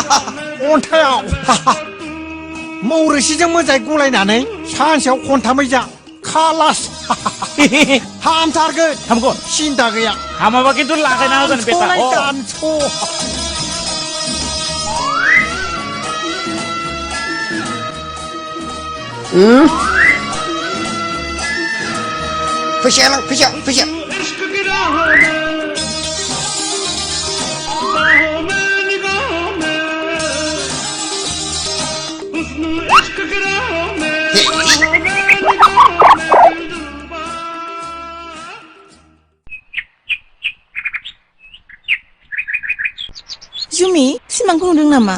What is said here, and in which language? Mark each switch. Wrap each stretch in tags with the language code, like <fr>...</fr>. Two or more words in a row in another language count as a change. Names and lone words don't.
<brx>मौरोसिजों मोजाङै गलायनानै सानसेयाव खनथामै जा खालास हामथारगोन हामगोन सिन्था गैया हामाबा खिन्थु लागायना होगोन बेटा दानस' फैसा</brx> <hi>इश्क की राहों में बाहों में निगाहों में हुस्न इश्क की राहों में बाहों में निगाहों में दिलरुबा</hi> <brx>जुमि सिमांखौ नुदों नामा</brx>